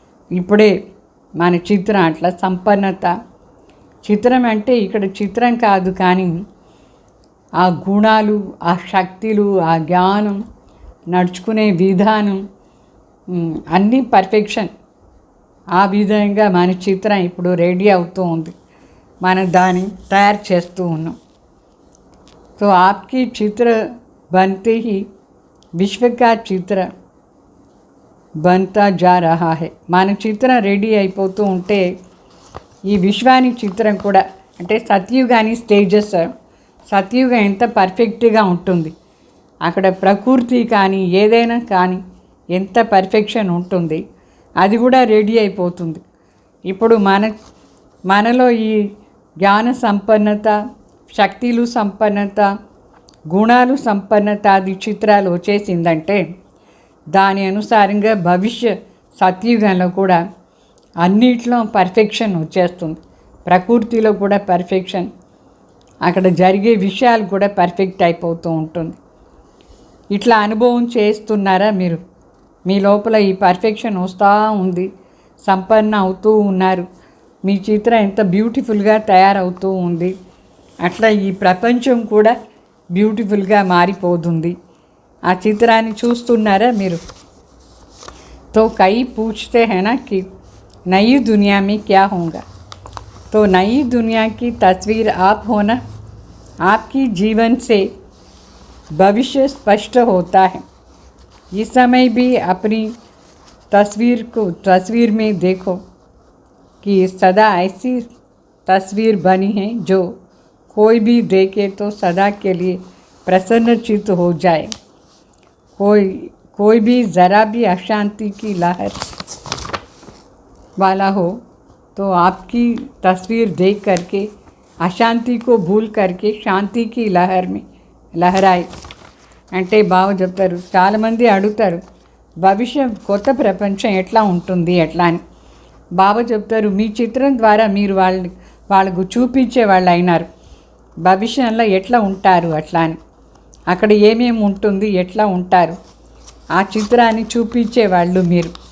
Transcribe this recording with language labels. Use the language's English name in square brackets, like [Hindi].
[Telugu] ఇప్పుడే మన చిత్రం అట్లా సంపన్నత చిత్రం అంటే ఇక్కడ చిత్రం కాదు కానీ ఆ గుణాలు, ఆ శక్తులు, ఆ జ్ఞానం, నడుచుకునే విధానం అన్నీ పర్ఫెక్షన్. ఆ విధంగా మన చిత్రం ఇప్పుడు రెడీ అవుతూ ఉంది, మనం దాన్ని తయారు చేస్తూ ఉన్నాం. [Hindi] तो आपकी चित्र बनते ही विश्व का चित्र बनता जा रहा है. [Telugu] మన చిత్రం రెడీ అయిపోతూ ఉంటే ఈ విశ్వానికి చిత్రం కూడా అంటే సత్యుగాని స్టేజెస్, సత్యుగం ఎంత పర్ఫెక్ట్గా ఉంటుంది, అక్కడ ప్రకృతి కానీ ఏదైనా కానీ ఎంత పర్ఫెక్షన్ ఉంటుంది, అది కూడా రెడీ అయిపోతుంది. ఇప్పుడు మనలో ఈ జ్ఞాన సంపన్నత, శక్తులు సంపన్నత, గుణాలు సంపన్నత అది చిత్రాలు వచ్చేసిందంటే దాని అనుసారంగా భవిష్య సత్యుగంలో కూడా అన్నిట్లో పర్ఫెక్షన్ వచ్చేస్తుంది. ప్రకృతిలో కూడా పర్ఫెక్షన్, అక్కడ జరిగే విషయాలు కూడా పర్ఫెక్ట్ అయిపోతూ ఉంటుంది. ఇట్లా అనుభవం చేస్తున్నారా మీరు? మీ లోపల ఈ పర్ఫెక్షన్ వస్తూ ఉంది, సంపన్న అవుతూ ఉన్నారు, మీ చిత్రం ఎంత బ్యూటిఫుల్గా తయారవుతూ ఉంది. అట్లా ఈ ప్రపంచం కూడా బ్యూటిఫుల్గా మారిపోతుంది. ఆ చిత్రాన్ని చూస్తున్నారా మీరు? [Hindi] तो कई पूछते हैं ना कि नई दुनिया में क्या होगा. तो नई दुनिया की तस्वीर आप होना, आपकी जीवन से भविष्य स्पष्ट होता है. इस समय भी अपनी तस्वीर में देखो कि सदा ऐसी तस्वीर बनी है जो कोई भी देखे तो सदा के लिए प्रसन्नचित्त हो जाए. कोई भी ज़रा भी अशांति की लहर वाला हो तो आपकी तस्वीर देख करके अशांति को भूल करके शांति की लहर में लहराए. [Telugu] అంటే బాగా చెప్తారు. చాలామంది అడుగుతారు భవిష్య కొత్త ప్రపంచం ఎట్లా ఉంటుంది ఎట్లా అని. బాబా చెప్తారు మీ చిత్రం ద్వారా మీరు వాళ్ళకు చూపించే వాళ్ళు అయినారు, భవిష్యంలో ఎట్లా ఉంటారు అట్లా అని. అక్కడ ఏమేమి ఉంటుంది, ఎట్లా ఉంటారు, ఆ చిత్రాన్ని చూపించేవాళ్ళు మీరు.